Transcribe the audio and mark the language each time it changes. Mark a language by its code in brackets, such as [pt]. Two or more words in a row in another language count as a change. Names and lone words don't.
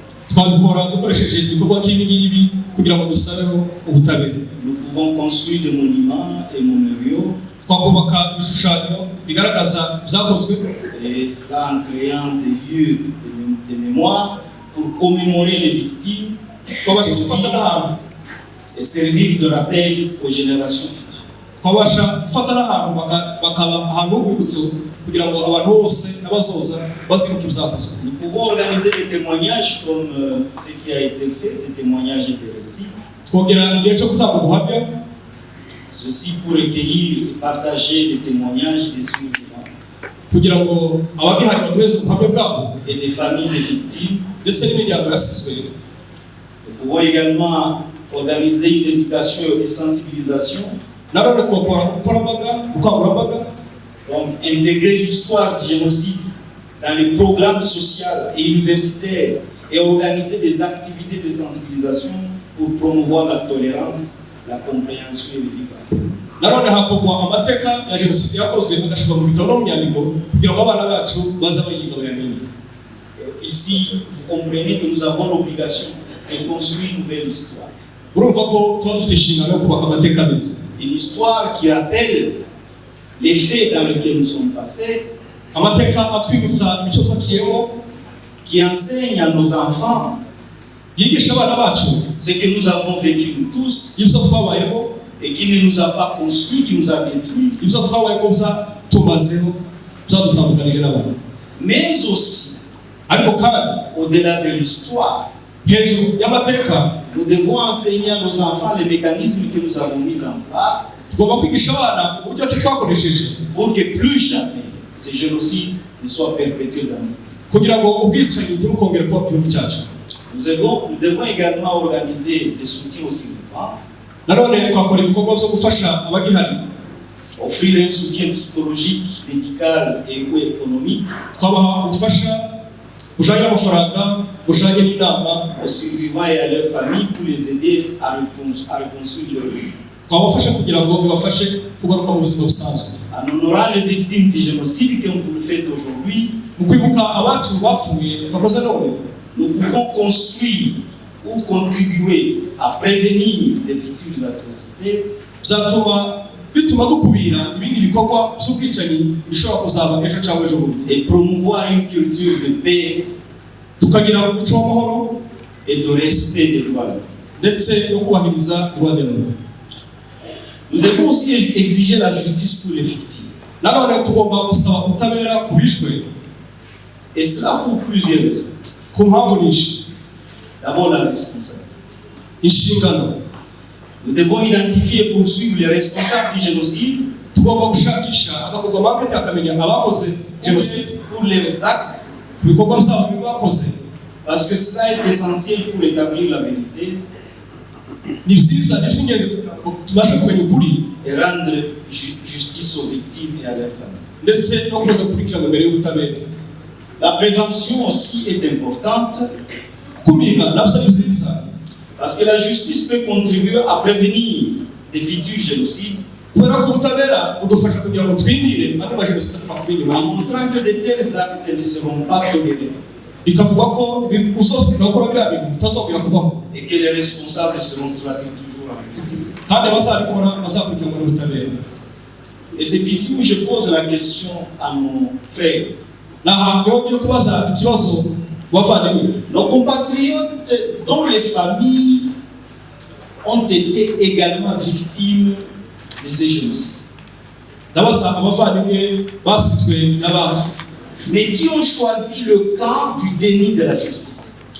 [rw] twabikora dukoresheje ibikorwa nk'ibi ngibi kugira ngo dusabeho ubutabera. [fr] Nous pouvons construire des monuments et mémoriaux, [rw] Twakubaka ibishushanyo bigaragaza byakozwe, [fr] et cela en créant des lieux de mémoire pour commémorer les victimes [rw] twabasha gufata n'ahantu, [fr] et servir de rappel aux générations futures. [rw] twabasha gufata n'ahantu bakaba ahantu h'urwibutso kugira ngo abantu bose n'abazoza bazibuke ibyakozwe. [fr] Nous pouvons organiser des témoignages comme ce qui a été fait, des témoignages et des récits. [rw] Twongera igihe cyo gutanga ubuhamya, [fr] Ceci pour recueillir et partager les témoignages des survivants [rw] kugira ngo abagihari baduheze ubuhamya bwabo [fr] et des familles des victimes. [rw] ndetse n'imiryango yasizwe. [fr] Nous pouvons également organiser une éducation et sensibilisation, [rw] Nanone twakora ubukangurambaga, [fr] donc intégrer l'histoire du génocide dans les programmes sociaux et universitaires et organiser des activités de sensibilisation pour promouvoir la tolérance, la compréhension et le vivre ensemble. [rw] nanone hakorwa amateka ya jenoside yakozwe agashyirwa mu bitabo no mu nyandiko kugira ngo abana bacu baze bayiga bayamenye. [fr] Ici, vous comprenez que nous avons l'obligation de construire une nouvelle histoire. [rw] Urumva ko tuba dufite inshingano yo kubaka amateka meza, [fr] Une histoire qui rappelle les faits dans lesquels nous sommes passés, [rw] amateka atwibutsa imico twaciyemo, [fr] qui enseigne à nos enfants [rw] yigisha abana bacu [fr] ce que nous avons vécu nous tous [rw] ibyo twabayemo, [fr] et qui ne nous a pas construit, qui nous a détruits, [rw] ibyo twabayemo byatumazeho, byadutandukanije n'abantu. [fr] mais aussi, [rw] Ariko kandi [fr] au-delà de l'histoire, [rw] hejuru y'amateka [fr] nous devons enseigner à nos enfants les mécanismes que nous avons mis en place [rw] tugomba kwigisha abana uburyo ki twakoresheje [fr] pour que plus jamais ces génocides ne soient perpétrés dans notre pays. [rw] kugira ngo ubwicanyi ntibukongere kuba mu gihugu cyacu. [fr] Nous devons également organiser des soutiens aux survivants, [rw] Nanone twakora ibikorwa byo gufasha abagihari, [fr] offrir un soutien psychologique, médical et ou économique [rw] twabaha ubufasha bujanye n'amafaranga, bujanye n'inama, [fr] aux survivants et à leurs familles pour les aider à reconstruire leur vie. [rw] twabafasha kugira ngo bibafashe kugaruka mu buzima busanzwe. [fr] En honorant les victimes du génocide comme vous le faites aujourd'hui, [rw] Mu kwibuka abacu bapfuye twakoze none, [fr] nous pouvons construire ou contribuer à prévenir les futures atrocités [rw] bituma dukubira ibindi bikorwa by'ubwicanyi bishobora kuzaba ejo cyangwa ejo bundi, [fr] et promouvoir une culture de paix [rw] tukagira umuco w'amahoro [fr] et de respect des droits de l'homme. [rw] ndetse no kubahiriza [fr] droit de l'homme. Nous devons aussi exiger la justice pour les victimes. [rw] Nanone tugomba gusaba ubutabera ku bishwe, [fr] Et cela pour plusieurs raisons. [rw] ku mpamvu nyinshi. [fr] D'abord, la responsabilité. [rw] Inshingano, [fr] Nous devons identifier et poursuivre les responsables du génocide [rw] tugomba gushakisha agakorwa market akamenya abakoze jenoside [fr] pour leurs actes, [rw] ku bikorwa byabo bakoze, [fr] parce que cela est essentiel pour établir la vérité [rw] ni byiza, ni by'ingenzi ngo tubashe kumenya ukuri [fr] et rendre justice aux victimes et à leurs familles. [rw] ndetse no kuza gukurikirana imbere y'ubutabera. [fr] La prévention aussi est importante [rw] Kumira nabyo ni byiza, [fr] parce que la justice peut contribuer à prévenir des futurs génocides [rw] kubera ko ubutabera budufasha kugira ngo twimire andi majenoside twakubiye [fr] en [rw] inyuma, [fr] montrant que de tels actes ne seront pas tolérés [rw] bikavuga ko uzosubira gukora biriya bintu bitazongera kubaho, [fr] et que les responsables seront traduits toujours en justice. [rw] kandi abazabikora bazakurikiranwa n'ubutabera. [fr] Et c'est ici où je pose la question à nos frères Nos compatriotes dont les familles ont été également victimes de ces choses, mais qui ont choisi le camp du déni de la justice.